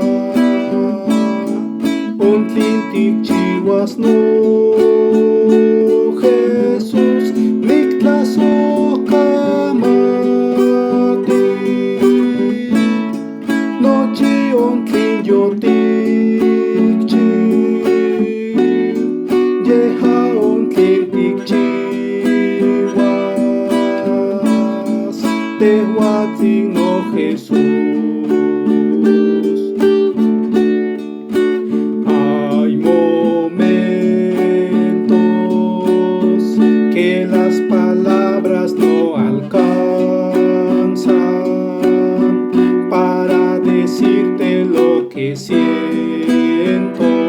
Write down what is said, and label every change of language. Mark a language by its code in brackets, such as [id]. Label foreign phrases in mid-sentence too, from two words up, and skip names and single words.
[nah] ontli tikchiuas no Jesús niktlasohkamati nochi ontli yotikchiu yeha ontli tikchiuas tehuatzin no Jesús. [es] Hay momentos que las palabras no alcanzan para decirte lo que siento.